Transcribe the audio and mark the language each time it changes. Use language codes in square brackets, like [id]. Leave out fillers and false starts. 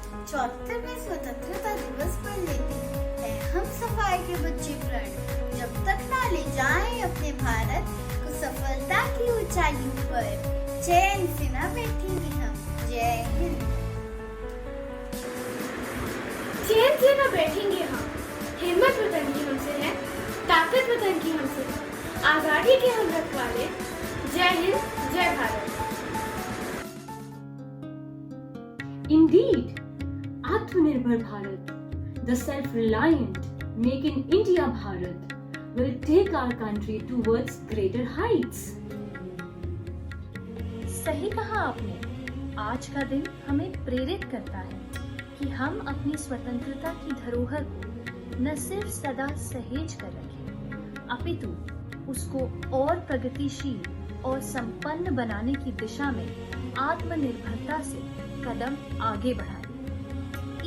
[hi] 74वें स्वतंत्रता दिवस पर लेते हैं हम सफाई के बच्चे प्रण, जब तक ना ले जाएं अपने भारत को सफलता की ऊंचाइयों पर, चैन से ना बैठेंगे हम। जय हिंद। चैन से न बैठेंगे हम, हिम्मत वतन की हमसे है, ताकत वतन की हमसे है, आजादी के हम रखवाले। जय हिंद, जय Bharat. [en] Indeed, Atmanirbhar Bharat, the self-reliant, Make in India Bharat, will take our country towards greater heights. [hi] सही कहा आपने। आज का दिन हमें प्रेरित करता है कि हम अपनी स्वतंत्रता की धरोहर को न सिर्फ सदा सहेज कर रखें, अपितु उसको और प्रगतिशील और संपन्न बनाने की दिशा में आत्मनिर्भरता से कदम आगे बढ़ाएं।